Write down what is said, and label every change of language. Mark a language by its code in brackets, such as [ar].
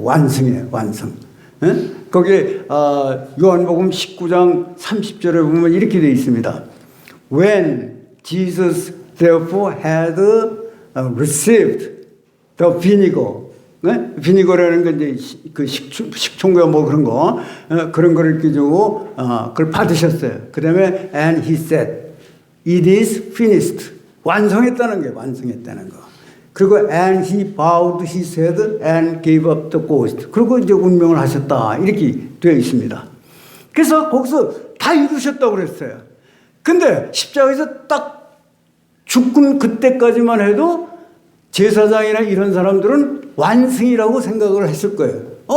[ko] 완승의 완승. 거기에 요한복음 19장 30절에 보면 이렇게 되어 있습니다. [en] When Jesus therefore had received the vinegar, [ko] 비니거라는 건 이제 그 식초인가 뭐 그런 거, 그런 거를 이렇게 주고 그걸 받으셨어요. 그 다음에 [en] and he said, it is finished. [ko] 완성했다는 게 완성했다는 거. 그리고 [en] and he bowed his head and gave up the ghost. [ko] 그리고 이제 운명을 하셨다. 이렇게 되어 있습니다. 그래서 거기서 다 이루셨다고 그랬어요. 근데 십자가에서 딱 죽은 그때까지만 해도 제사장이나 이런 사람들은 완승이라고 생각을 했을 거예요.